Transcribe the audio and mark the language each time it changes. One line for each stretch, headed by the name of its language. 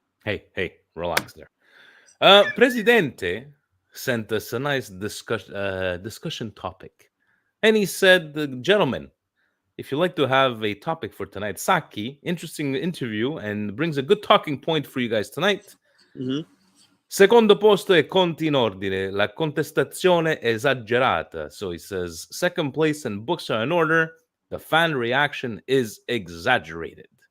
English: Hey, relax there. Presidente sent us a nice discussion topic. And he said, gentlemen, if you'd like to have a topic for tonight, Saki, interesting interview and brings a good talking point for you guys tonight. Mm-hmm.
Italian: Secondo posto è conti in ordine, la contestazione esagerata.
English: So he says, second place and books are in order. The fan reaction is exaggerated.